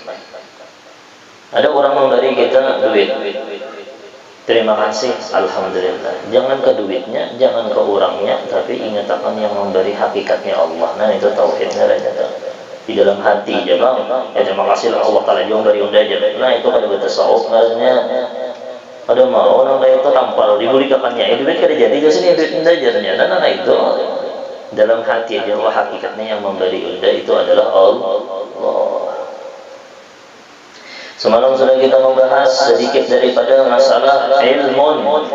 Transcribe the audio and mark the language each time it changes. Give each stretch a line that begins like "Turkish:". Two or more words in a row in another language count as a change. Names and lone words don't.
Banjar: Ada orang memberi kita duit, terima kasih, alhamdulillah. Jangan ke duitnya, jangan ke orangnya, tapi ingat akan yang memberi hakikatnya Allah. Nah itu tauhidnya di dalam hati aja bang. Ya terima kasih Allah Taala yang beri unda aja. Nah itu kada bertasawuf ngaranya. Ada mau orang kayak itu tampal dibulikakannya, duit kada jadi ke sini duit unda aja. Nah itu dalam hati aja. Wah hakikatnya yang memberi unda itu adalah Allah. Semalam sudah kita membahas sedikit daripada masalah ilmu.